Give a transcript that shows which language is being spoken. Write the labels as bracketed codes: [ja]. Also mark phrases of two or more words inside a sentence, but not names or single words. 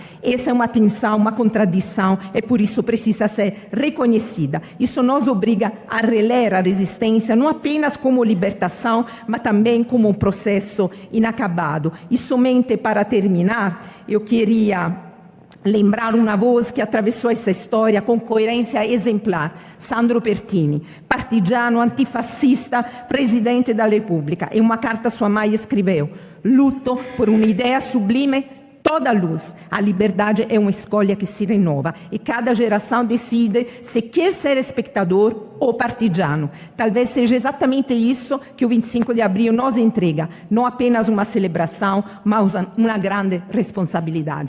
[pt] Essa é uma tensão, uma contradição, e por isso precisa ser reconhecida. Isso nos obriga a reler a resistência, não apenas como libertação, mas também como um processo inacabado. E somente para terminar, eu queria lembrar uma voz que atravessou essa história com coerência exemplar, Sandro Pertini, partigiano, antifascista, presidente da Repubblica. Em uma carta sua mãe escreveu: luto por uma ideia sublime, toda luz. A liberdade é uma escolha que se renova e cada geração decide se quer ser espectador ou partigiano. Talvez seja exatamente isso que o 25 de abril nos entrega, não apenas uma celebração, mas uma grande responsabilidade.